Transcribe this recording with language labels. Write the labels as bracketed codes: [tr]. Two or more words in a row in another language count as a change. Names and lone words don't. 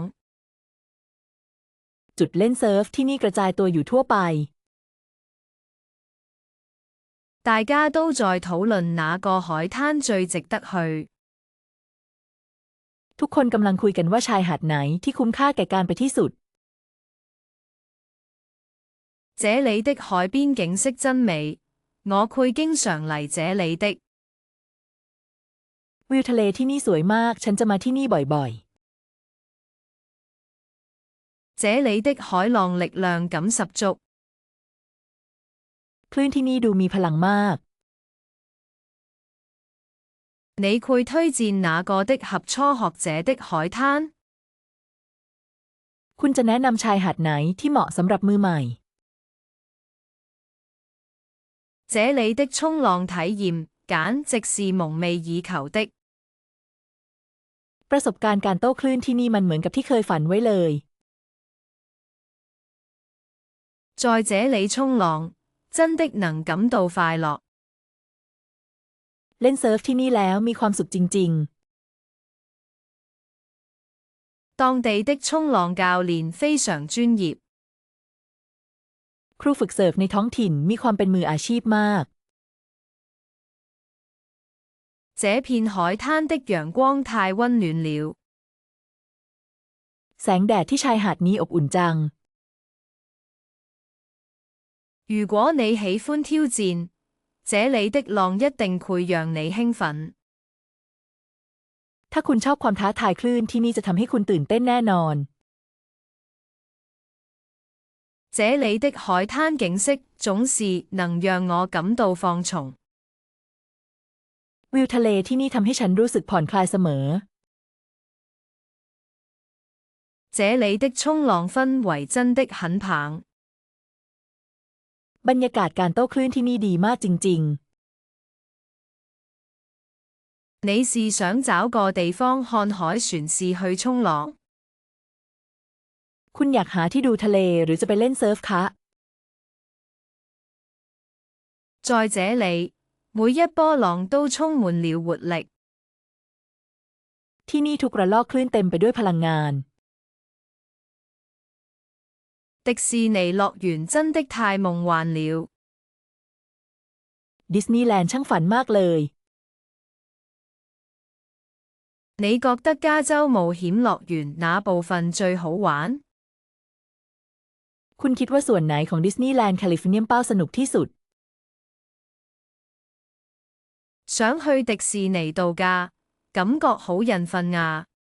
[th] จุดเล่นเซิร์ฟที่นี่กระจายตัวอยู่ทั่วไป [zh] 大家都在討論哪個海灘最值得去。 [th] ทุกคนกำลังคุยกันว่าชายหาดไหนที่คุ้มค่าแก่การไปที่สุด [zh] 這裡的海邊景色真美，我會經常嚟這裡的。 [th] วิวทะเลที่นี่สวยมากฉันจะมาที่นี่บ่อย [zh] 這裡的海浪力量感十足。 [th] คลื่นที่นี่ดูมีพลังมาก [zh] 你會推薦哪個的合初學者的海灘？ [th] คุณจะแนะนำชายหาดไหนที่เหมาะสำหรับมือใหม่ [zh] 這裡的衝浪體驗簡直是夢寐以求的。 [th] ประสบการณ์การโต้คลื่นที่นี่มันเหมือนกับที่เคยฝันไว้เลย [zh] 在這裡衝浪真的能感到快樂。 [th] เล่นเซิร์ฟที่นี่แล้วมีความสุขจริง [zh] 當地的衝浪教練非常專業。 [th] ครูฝึกเซิร์ฟในท้องถิ่นมีความเป็นมืออาชีพมาก [zh] 這片海灘的陽光太溫暖了。 [th] แสงแดดที่ชายหาดนี้อบอุ่นจัง [zh] 如果你喜歡挑戰， 這裏的浪一定會讓你興奮。 [th] ถ้าคุณชอบความท้าทายคลื่นที่นี่จะทำให้คุณตื่นเต้นแน่นอน [zh] 這裏的海灘景色總是能讓我感到放鬆。 [th] วิวทะเลที่นี่ทำให้ฉันรู้สึกผ่อนคลายเสมอ [zh] 這裏的衝浪氛圍真的很棒。 [th] บรรยากาศการโต้คลื่นที่นี่ดีมากจริง ๆ。 [zh] 你是想找個地方看海船是去衝浪？ [th] คุณอยากหาที่ดูทะเลหรือจะไปเล่นเซิร์ฟคะ [zh] 在這裏，每一波浪都充滿了活力。 [th] ที่นี่ทุกระลอกคลื่นเต็มไปด้วยพลังงาน [zh] 迪士尼樂園真的太夢幻了。 [th] ดิสนีย์แลนด์ช่างฝันมากเลย [zh] 你覺得加州冒險樂園哪部分最好玩？ [th] คุณคิดว่าส่วนไหนของดิสนีย์แลนด์แคลิฟอร์เนียเป้าสนุกที่สุด [zh] 想去迪士尼度假，感覺好興奮啊！